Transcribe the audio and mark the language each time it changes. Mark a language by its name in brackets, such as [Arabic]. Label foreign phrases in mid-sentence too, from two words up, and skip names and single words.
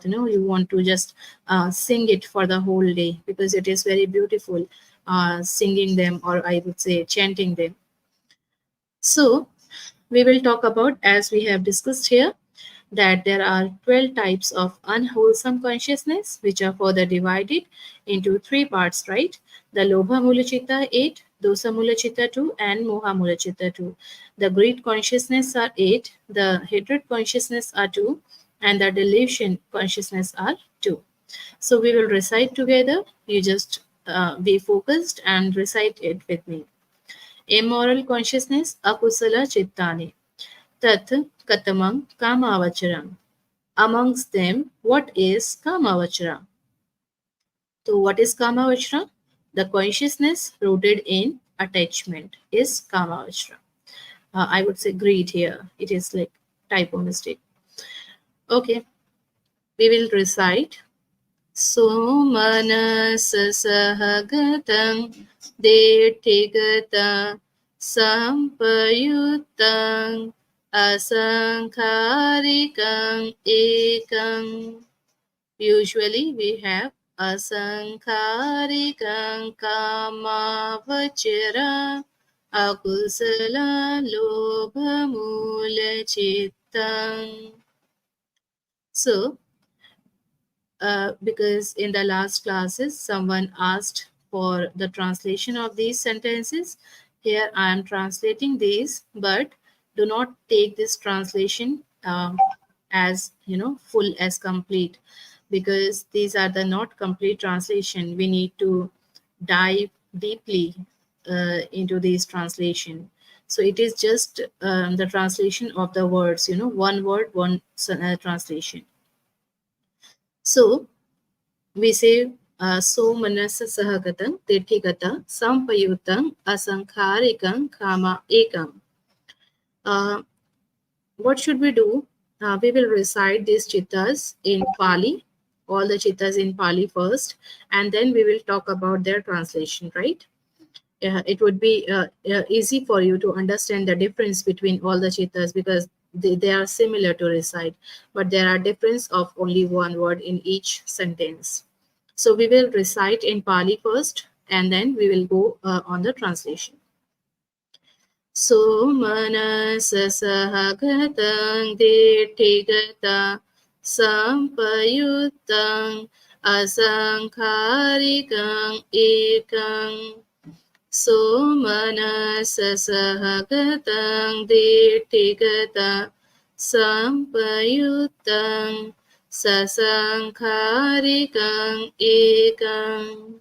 [English] You want to just sing it for the whole day, because it is very beautiful, singing them, or I would say chanting them. So we will talk about, as we have discussed here, that there are 12 types of unwholesome consciousness, which are further divided into three parts, right? The [Pali] Lobha Mula Chitta [English] 8, [Pali] Dosa Mula Chitta [English] 2, and [Pali] Moha Mula Chitta [English] 2. The greed consciousness are 8, the hatred consciousness are 2, and the delusion consciousness are 2. So we will recite together. You just be focused and recite it with me. Immoral consciousness, [Pali] akusala chittani. Tat katamam kamavacharam. [English] Amongst them, what is kamavachara? So what is kamavachara? The consciousness rooted in attachment is kamavachara. I would say greed here. It is like typo mistake. Okay, we will recite. [Pali] So manasasahagatam detigata sampayutang asankharikang ekam. [English] Usually we have [Pali] asankharikang kamavachara akusala lobhamula chittang. [English] So because in the last classes someone asked for the translation of these sentences, here I am translating these, but do not take this translation as full as complete, because these are the not complete translation. We need to dive deeply into these translation. So it is just the translation of the words, one word, one translation. So we say [Pali] so manasa sahagatam tethigata sampayutam asankharikam kama ekam. [English] What should we do? We will recite these chittas in Pali, all the chittas in Pali first, and then we will talk about their translation, right? It would be easy for you to understand the difference between all the chittas, because they are similar to recite, but there are difference of only one word in each sentence. So we will recite in Pali first, and then we will go on the translation. [Pali] So manasasahagatam detigata sampayuttam asankharikam ekam. So manasasahagatam detigata sampayuttam sasankharikam ekam.